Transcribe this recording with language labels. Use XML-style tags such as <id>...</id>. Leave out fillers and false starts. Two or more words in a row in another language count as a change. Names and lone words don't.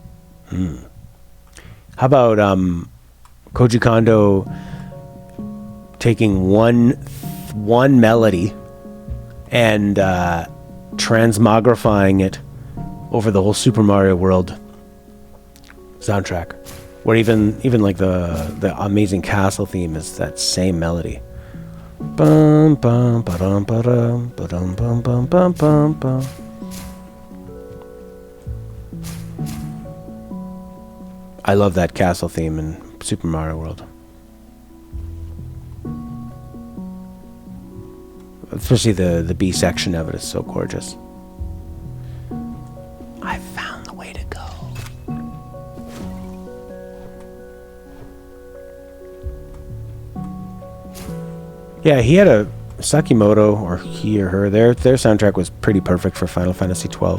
<en>How about Koji Kondo taking one melody and transmogrifying it over the whole Super Mario World soundtrack, where even like the Amazing Castle theme is that same melody. Bum bum ba-dum ba-dum ba-dum bum bum bum bum bum. I love that castle theme in Super Mario World. Especially the B section of it is so gorgeous. I found the way to go. Yeah, he had a Sakimoto, or he or her, their soundtrack was pretty perfect for Final Fantasy XII.</en>